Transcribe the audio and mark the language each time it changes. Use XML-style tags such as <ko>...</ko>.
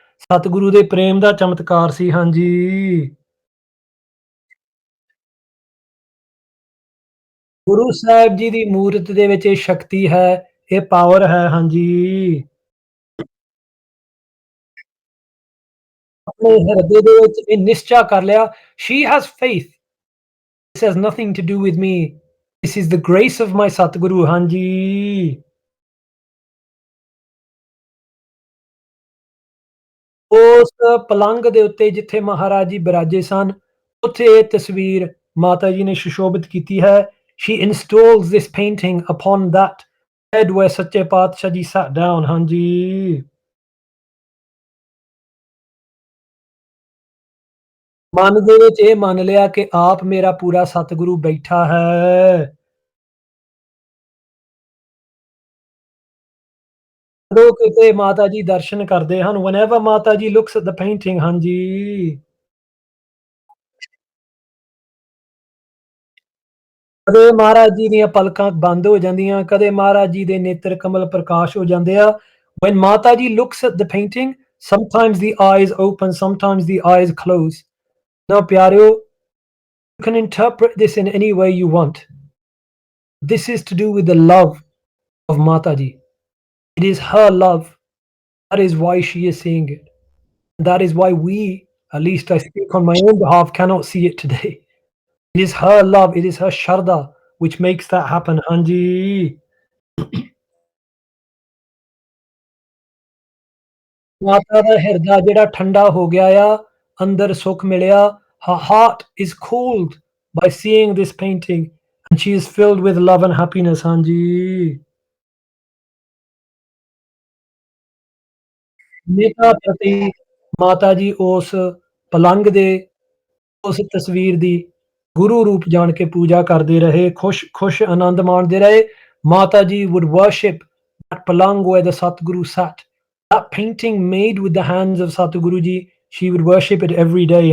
<pa>ਸਤਿਗੁਰੂ ਦੇ ਪ੍ਰੇਮ ਦਾ ਚਮਤਕਾਰ ਸੀ, ਹਾਂਜੀ। ਗੁਰੂ ਸਾਹਿਬ ਜੀ ਦੀ ਮੂਰਤ ਦੇ ਵਿੱਚ ਇਹ ਸ਼ਕਤੀ ਹੈ, ਇਹ ਪਾਵਰ ਹੈ, ਹਾਂਜੀ। ਆਪਣੇ ਹਿਰਦੇ ਦੇ ਵਿੱਚ ਇਹ ਨਿਸ਼ਚਾ ਕਰ ਲਿਆ,</pa> <en>she has faith, this has nothing to do with me, this is the grace of my Satguru, ਹਾਂਜੀ।</en> <pa>ਉਸ ਪਲੰਗ ਦੇ ਉੱਤੇ ਜਿੱਥੇ ਮਹਾਰਾਜ ਜੀ ਬਿਰਾਜੇ ਸਨ, ਉੱਥੇ ਇਹ ਤਸਵੀਰ ਮਾਤਾ ਜੀ ਨੇ ਸੁਸ਼ੋਭਿਤ ਕੀਤੀ ਹੈ।</pa> <en>She installs this painting upon that bed where Sache Patshah ji sat down, ਹਾਂਜੀ।</en> <pa>ਮਨ ਦੇ ਵਿੱਚ ਇਹ ਮੰਨ ਲਿਆ ਕਿ ਆਪ ਮੇਰਾ ਪੂਰਾ ਸਤਿਗੁਰੂ ਬੈਠਾ ਹੈ। ਜਦੋਂ ਕਿਤੇ ਮਾਤਾ ਜੀ ਦਰਸ਼ਨ ਕਰਦੇ ਹਨ,</pa> <en>whenever Mata ji looks at the painting</en> <pa>ਹਾਂਜੀ। ਕਦੇ ਮਹਾਰਾਜ ਜੀ ਦੀਆਂ ਪਲਕਾਂ ਬੰਦ ਹੋ ਜਾਂਦੀਆਂ, ਕਦੇ ਮਹਾਰਾਜ ਜੀ ਦੇ ਨੇਤਰ ਕਮਲ ਪ੍ਰਕਾਸ਼ ਹੋ ਜਾਂਦੇ ਆ।</pa> <en>When Mata ji looks at the painting, sometimes the eyes open, sometimes the eyes close. Now, ਪਿਆਰਿਓ, you can interpret this in any way you want. This is to do with the love of Mata ji. It is her love. That is why she is seeing it. That is why we, at least I speak on my own behalf, cannot see it today. It is her love, it is her Sharda which makes that happen. Hanji.</en> <pa>ਮਾਤਾ ਦਾ ਹਿਰਦਾ ਜਿਹੜਾ ਠੰਡਾ ਹੋ ਗਿਆ ਆ, ਅੰਦਰ ਸੁੱਖ ਮਿਲਿਆ।</pa> <en>Her heart is cooled by seeing this painting and she is filled with love and happiness. ਹਾਂਜੀ।</en> <pa>ਨੇਤਾ ਪ੍ਰਤੀ ਮਾਤਾ ਜੀ ਉਸ ਪਲੰਗ ਦੇ ਉਸ ਤਸਵੀਰ ਦੀ ਗੁਰੂ ਰੂਪ ਜਾਣ ਕੇ ਪੂਜਾ ਕਰਦੇ ਰਹੇ, ਖੁਸ਼ ਆਨੰਦ ਮਾਣਦੇ ਰਹੇ।</pa> <en>Mata ji would worship that palang where the Satguru sat. That painting made with the hands of Satguru ji, she would worship it every day.</en>